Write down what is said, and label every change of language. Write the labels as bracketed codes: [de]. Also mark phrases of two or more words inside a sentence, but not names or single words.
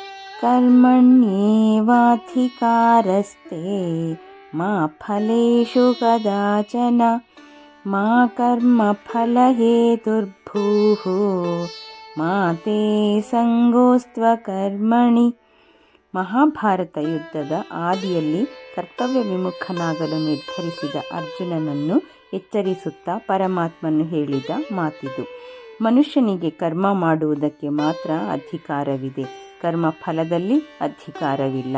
[sa] ಕರ್ಮಣ್ಯೇವಾಧಿಕಾರಸ್ತೆ ಮಾ ಫಲೇಷು ಕದಾಚನ ಮಾ ಕರ್ಮಫಲಹೇತುರ್ಭೂಃ ಮಾ ತೇ ಸಂಗೋಸ್ತ್ವ ಕರ್ಮಣಿ. [kn] ಮಹಾಭಾರತ ಯುದ್ಧದ ಆದಿಯಲ್ಲಿ ಕರ್ತವ್ಯ ವಿಮುಖನಾಗಲು ನಿರ್ಧರಿಸಿದ ಅರ್ಜುನನನ್ನು ಎಚ್ಚರಿಸುತ್ತಾ ಪರಮಾತ್ಮನು ಹೇಳಿದ ಮಾತಿದು. ಮನುಷ್ಯನಿಗೆ ಕರ್ಮ ಮಾಡುವುದಕ್ಕೆ ಮಾತ್ರ ಅಧಿಕಾರವಿದೆ, ಕರ್ಮಫಲದಲ್ಲಿ ಅಧಿಕಾರವಿಲ್ಲ.